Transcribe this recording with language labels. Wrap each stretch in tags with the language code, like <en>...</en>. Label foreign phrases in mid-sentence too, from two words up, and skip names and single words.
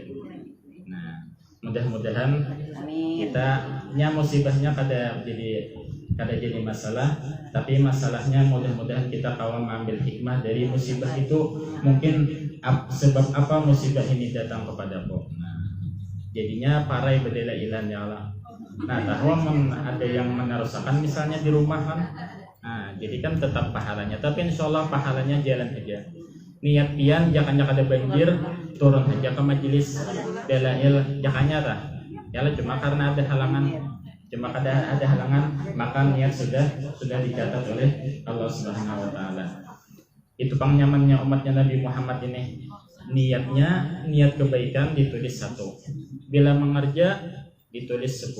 <bjn>Nah, mudah-mudahan kitanya musibahnya kada jadi masalah, tapi masalahnya mudah-mudahan kita kawan mengambil hikmah dari musibah itu. Mungkin sebab apa musibah ini datang kepadaku. Nah, jadinya parai bedela ilan</bjn> <ar>يا الله.</ar> <bjn>Nah, tahu ada yang menerusakan misalnya di rumah kan. Nah, jadi kan tetap pahalanya, tapi</bjn> <ar>إن شاء الله</ar> <bjn>pahalanya jalan aja. Niat pian jangan ada banjir, turun aja ke majelis dalail jakanya tah. Ya cuma karena ada halangan. Maka niat sudah dicatat oleh</bjn> <ar>الله سبحانه وتعالى.</ar> <bjn>Itu nyamannya umatnya Nabi Muhammad ini. Niat kebaikan ditulis 1. Bila mengerja ditulis 10.</bjn>